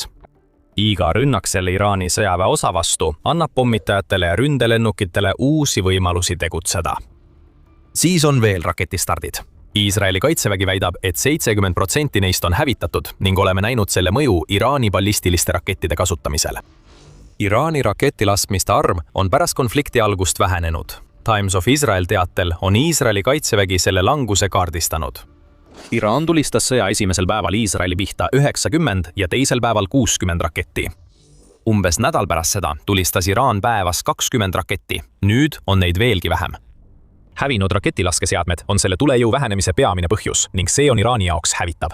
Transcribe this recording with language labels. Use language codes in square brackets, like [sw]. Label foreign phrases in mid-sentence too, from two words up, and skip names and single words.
[et] Iga rünnak selle Iraani sõjaväe osa vastu annab pommitajatele ja ründelennukitele uusi võimalusi tegutseda. Siis on veel raketistardid. Iisraeli kaitsevägi väidab, et 70% neist on hävitatud ning oleme näinud selle mõju Iraani ballistiliste rakettide kasutamisel. Iraani raketilaskmiste arv on pärast konflikti algust vähenenud. Times of Israel teatel on Iisraeli kaitsevägi selle languse kaardistanud. Iraan tulistas sõja esimesel päeval Iisraeli pihta 90 ja teisel päeval 60 raketti. Umbes nädal pärast seda tulistas Iraan päevas 20 raketti, nüüd on neid veelgi vähem. Hävinud raketilaskeseadmed on selle tulejõu vähenemise peamine põhjus ning see on Iraani jaoks hävitav.